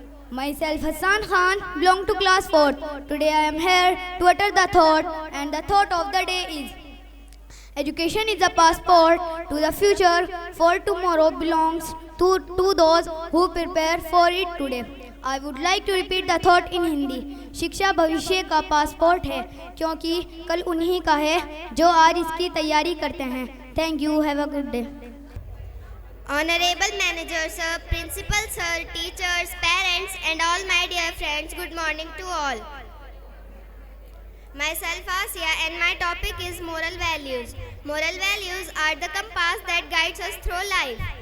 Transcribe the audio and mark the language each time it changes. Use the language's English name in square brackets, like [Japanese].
[English] Myself Hassan Khan, belong to class 4th. Today I am here to utter the thought, and the thought of the day is education is a passport to the future, for tomorrow belongs to those who prepare for it today. I would like to repeat the thought in Hindi. [Hindi] शिक्षा भविष्य का passport है क्योंकि कल उन्हीं का है जो आज इसकी तैयारी करते हैं. [English] Thank you. Have a good day. Honorable Manager Sir, Principal Sir, teachers, parents and all my dear friends, good morning to all. Myself Asia and my topic is moral values. Moral values are the compass that guides us through life.